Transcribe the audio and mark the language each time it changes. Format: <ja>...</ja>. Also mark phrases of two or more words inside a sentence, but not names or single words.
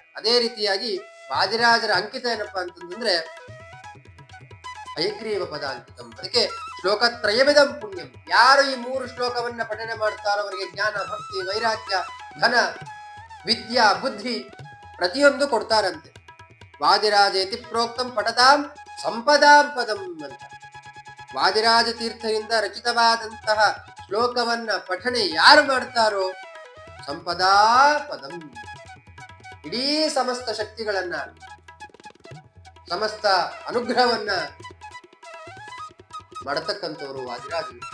<kn>ಅದೇ ರೀತಿಯಾಗಿ ವಾದಿರಾಜರ ಅಂಕಿತ ಏನಪ್ಪಾ ಅಂತಂದ್ರೆ</kn> <sa>ಹಯಗ್ರೀವ ಪದ ಅಂಕಿತಂ. ಅದಕ್ಕೆ ಶ್ಲೋಕ ತ್ರಯಮಿದಂ ಪುಣ್ಯಂ.</sa> <kn>ಯಾರು ಈ 3 ಶ್ಲೋಕವನ್ನ ಪಠನೆ ಮಾಡ್ತಾರೋ ಅವರಿಗೆ ಜ್ಞಾನ, ಭಕ್ತಿ, ವೈರಾಗ್ಯ, ಧನ, ವಿದ್ಯಾ, ಬುದ್ಧಿ ಪ್ರತಿಯೊಂದು ಕೊಡ್ತಾರಂತೆ.</kn> <sa>ವಾದಿರಾಜೇತಿ ಪ್ರೋಕ್ತಂ ಪಠತಾಂ ಸಂಪದಾಂ ಪದಂ ಅಂತ.</sa> <kn>ವಾದಿರಾಜ ತೀರ್ಥರಿಂದ ರಚಿತವಾದಂತಹ ಶ್ಲೋಕವನ್ನ ಪಠನೆ ಯಾರು ಮಾಡ್ತಾರೋ</kn> <sa>ಸಂಪದಾ ಪದಂ,</sa> <kn>ಇಡೀ ಸಮಸ್ತ ಶಕ್ತಿಗಳನ್ನ, ಸಮಸ್ತ ಅನುಗ್ರಹವನ್ನ ಮಾಡತಕ್ಕಂಥವರು ವಾದಿರಾಜ.</kn>